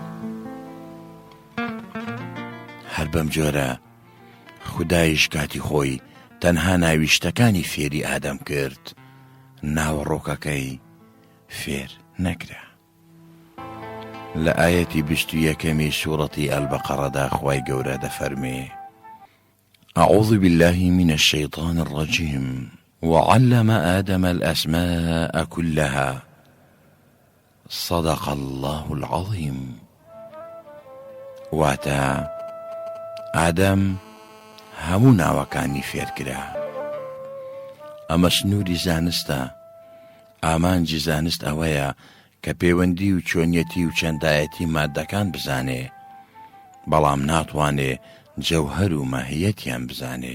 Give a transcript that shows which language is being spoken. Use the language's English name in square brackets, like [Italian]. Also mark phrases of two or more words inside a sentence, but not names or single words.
[Central Kurdish] هەر بەم جۆرە خودایش کاتی خۆی تەنها ناویشتەکانی فێری ئادەم کرد، ناوەڕۆکەکەی فێر نەکرا. لە ئایەتی 21 سوورەتی ئەلبەقەڕەدا خوای گەورە دەفەرمێ: [Arabic] أعوذ بالله من الشيطان الرجيم وعلم آدم الأسماء كلها صدق الله العظيم. [Central Kurdish] واتا آدم هەموو ناوەکانی فێر کرا. ئەمە سنووری زانستە. ئامانجی زانست ئەوەیە کە پەیوەندی و چۆنیەتی و چەندایەتی مادەکان بزانێ، بەڵام ناتوانێ جەوهەر و ماهیەتیان بزانێ.